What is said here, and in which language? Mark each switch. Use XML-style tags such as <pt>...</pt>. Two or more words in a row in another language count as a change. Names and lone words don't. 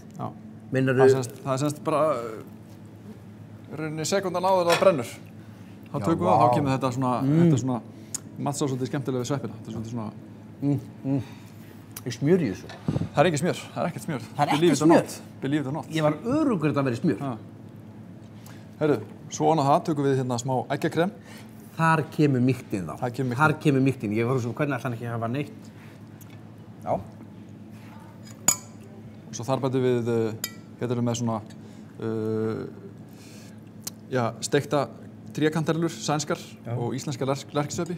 <is>Já. Meinarðu? Það er semst bara rauninni sekundan áður það brennur. Þá tökum við það, þá kemur þetta svona mattsá svolítið skemmtilega við sveppina. Þetta er svolítið svona... Er smjör í þessu? Það er ekki smjör, það er ekkert smjör. Það er ekkert smjör?</is> <en>Believe it or not.</en> <is>Ég var örugur að það veri smjör. Heyrðu, svo ofan á það tökum við hérna smá eggjakrem. Þar kemur mýktin þá. Þar kemur mýktin. Ég var svona, hvernig ætla hann ekki að hafa neitt? Já. Og svo þar bætum við, hérna erum með svona, steikta trékantarellur, sænskar og íslenska lerkisveppi.</is>